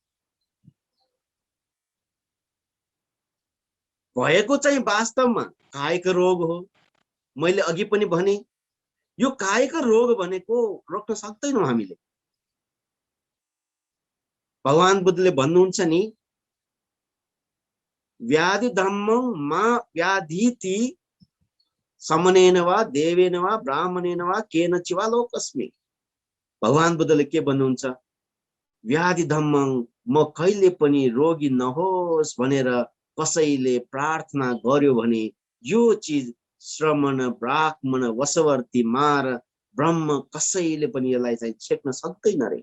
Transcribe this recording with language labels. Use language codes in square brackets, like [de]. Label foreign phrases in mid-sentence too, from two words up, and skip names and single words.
[ne] भएको चाहिँ वास्तवमा कायिक रोग हो। मैले अघि पनि भने यो कायिक रोग भनेको रोक्न सक्दैनौँ हामीले। भगवान बुद्धले भन्नुहुन्छ नि, [pi] व्याधि धम्मं मा व्याधिति समनेन वा देवेन वा ब्राह्मणेन वा केनचिवा लोकस्मि। [ne] भगवान बुद्धले के भन्नुहुन्छ? [pi] व्याधि धम्मं, [ne] म कहिले पनि रोगी नहोस् भनेर कसैले प्रार्थना गर्यो भने यो चिज श्रमण ब्राह्मण वशवर्ती मार ब्रह्म कसैले पनि यसलाई चाहिँ छेक्न सक्दैन रे।